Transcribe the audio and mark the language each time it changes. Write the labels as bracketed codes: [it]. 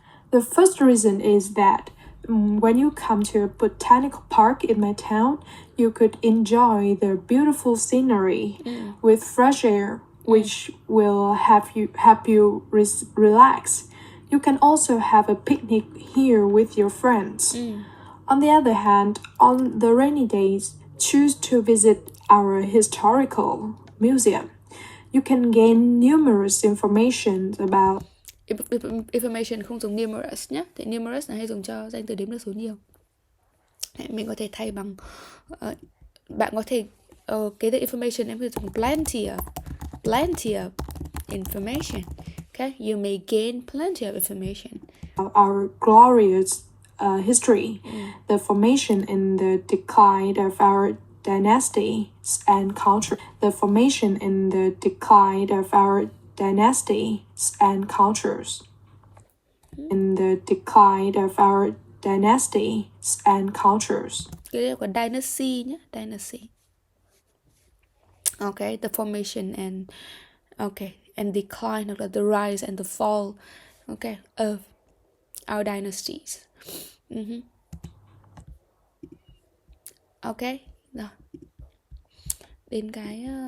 [en] The first reason is that when you come to a botanical park in my town, you could enjoy the beautiful scenery with fresh air, which will help you relax. You can also have a picnic here with your friends. On the other hand, on the rainy days, choose to visit our historical museum. You can gain numerous information about [vi] information không dùng numerous nhé. Thì numerous là hay dùng cho danh từ đếm được số nhiều. Mình có thể thay bằng bạn có thể cái từ information em có thể dùng [en] plenty of information. Okay, you may gain plenty of information. Our glorious history, the formation and the decline of our dynasties and culture. The formation and the decline of our dynasties and cultures. In the decline of our dynasties and cultures. [vi] Cái đây là dynasty nhé, dynasty. [en] Okay, the formation and and decline, [vi] hoặc là [en] the rise and the fall, okay, of our dynasties. [vi] Okay, rồi. Đến cái